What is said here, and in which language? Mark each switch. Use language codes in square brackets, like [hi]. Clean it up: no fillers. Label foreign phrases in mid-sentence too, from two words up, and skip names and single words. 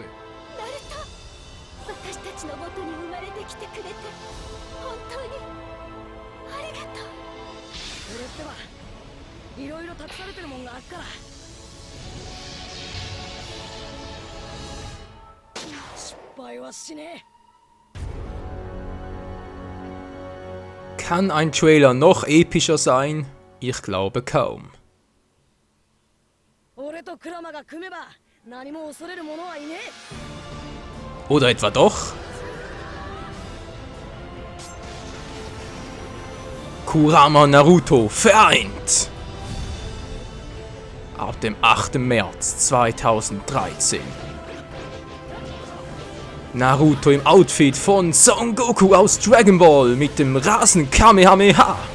[ja] ナルト、私たちの元に生まれてきてくれて本当にありがとう。俺ってはいろいろ託されてるもんがあっから。失敗はしねえ。 [de] Kann ein Trailer noch epischer sein? Ich glaube kaum. [ja] 俺とクラマが組めば何も恐れる者はいねえ。 [de] Oder etwa doch? Kurama Naruto vereint! Ab dem 8. März 2013. Naruto im Outfit von Son Goku aus Dragon Ball mit dem Rasen Kamehameha.